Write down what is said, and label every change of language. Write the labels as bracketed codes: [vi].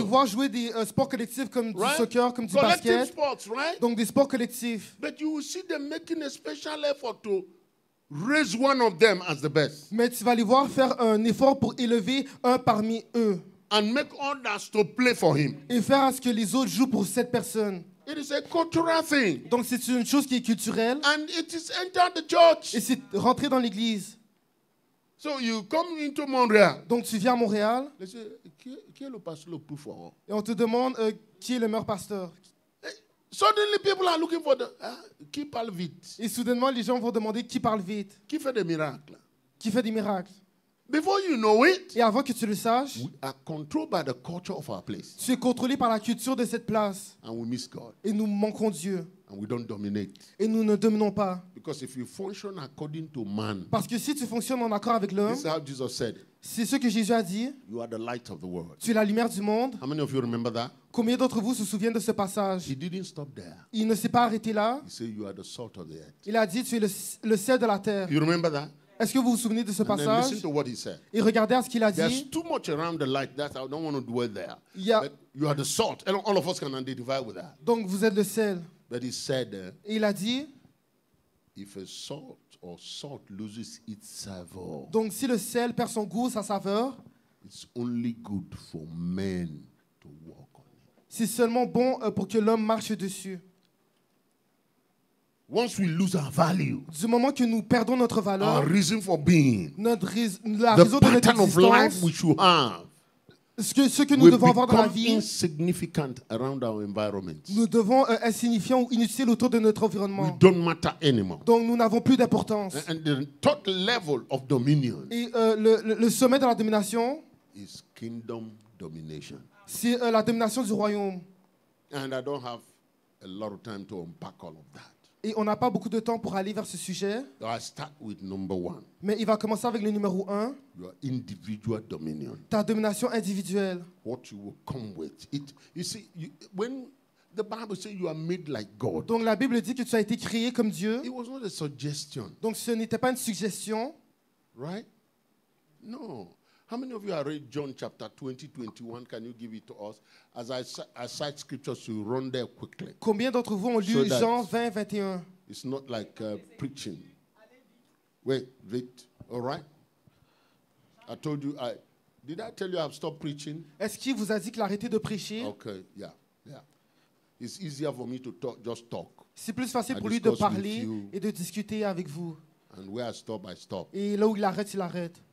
[fr] voir jouer des sports collectifs comme du [en] right? [fr] soccer, comme du [en] Collective [fr] basket. [en] sports, right? [fr] Donc des sports collectifs. [en] But you will see them making a special effort to raise one of them as the best [fr] Mais tu vas les voir faire un effort pour élever un parmi eux. [en] and make others to play for him. [fr] Et faire à ce que les autres jouent pour cette personne. [en] It is a cultural thing. [fr] Donc c'est une chose qui est culturelle. [en] And it is entered the church. [fr] Et c'est rentrer dans l'église. [en] So you come into Montreal. [fr] Donc tu viens à Montréal [en] They say, [fr] qui est le pasteur le plus fort? et on te demande qui est le meilleur pasteur. [en] Suddenly people are looking for [fr] qui parle vite, Et soudainement, les gens vont demander qui parle vite, qui fait des miracles. qui fait des miracles. [en] Before you know it, [fr] Et avant que tu le saches, [en] we are controlled by the culture of our place. [fr] tu es contrôlé par la culture de cette place. [en] And we miss God. [fr] Et nous manquons Dieu. [en] And we don't dominate. [fr] Et nous ne dominons pas. [en] Because if you function according to man, [fr] Parce que si tu fonctionnes en accord avec l'homme, [en] this is how Jesus said, [fr] c'est ce que Jésus a dit, [en] you are the light of the world. [fr] tu es la lumière du monde. [en] How many of you remember that? [fr] Combien d'entre vous se souviennent de ce passage? [en] He didn't stop there. [fr] Il ne s'est pas arrêté là. [en] He said, you are the salt of the earth. [fr] Il a dit, tu es le sel de la terre. [en] You remember that? [fr] Est-ce que vous vous souvenez de ce [en] And then [fr] passage? [en] listen to what he said. [fr] Et regardez à ce qu'il a [en] There's [fr] dit. [en] too much around the light. That's I don't want to dwell there. [fr] Il y a- [en] But you are the salt. And all of us can identify with that. [fr] Donc vous êtes le sel. [en] But he said, [fr] Et il a dit, [en] if a salt or salt loses its savor, [fr] donc si le sel perd son goût, sa saveur, [en] it's only good for men to walk on it. [fr] c'est seulement bon pour que l'homme marche dessus. [en] once we lose our value, [fr] du moment que nous perdons notre valeur, [en] our reason for being, [fr] la [en] the [fr] raison de notre [en] pattern of life [fr] existence, [en] we should have, [fr] ce que nous [en] we [fr] devons avoir dans la [en] become [fr] vie, [en] insignificant around our environment. [fr] nous devons insignifiants ou inutiles autour de notre [en] We [fr] environnement. [en] don't matter anymore. [fr] Donc nous n'avons plus d'importance. [en] And the third level of dominion [fr] Et le sommet de la domination, [en] is kingdom domination. [fr] c'est la domination du royaume. [en] And I don't have a lot of time to unpack all of that. [fr] Et on n'a pas beaucoup de temps pour aller vers ce sujet, [en] So I start with number 1, [fr] mais il va commencer avec le numéro 1, [en] your individual dominion. [fr] ta domination individuelle. [en] What you will come with. You see, when the Bible says you are made like God, [fr] Donc la Bible dit que tu as été créé comme Dieu. [en] it was not a suggestion, [fr] Donc ce n'était pas une suggestion. [en] right? No. How many of you have read John chapter 20, 21? Can you give it to us? As I cite scriptures, you run there quickly. [fr] Combien d'entre vous ont lu [en] So that- [fr] Jean 20, 21? [en] It's not like preaching. Wait. All right? I told you, did I tell you I've stopped preaching? [fr] Est-ce qu'il vous a dit qu'il a arrêté de prêcher? [en] Okay, yeah. It's easier for me to just talk. [fr] C'est plus facile [en] I [fr] pour lui de [en] discuss with [fr] parler [en] you. [fr] et de discuter avec vous. [en] And where I stop. [fr] Et là où il arrête, il arrête.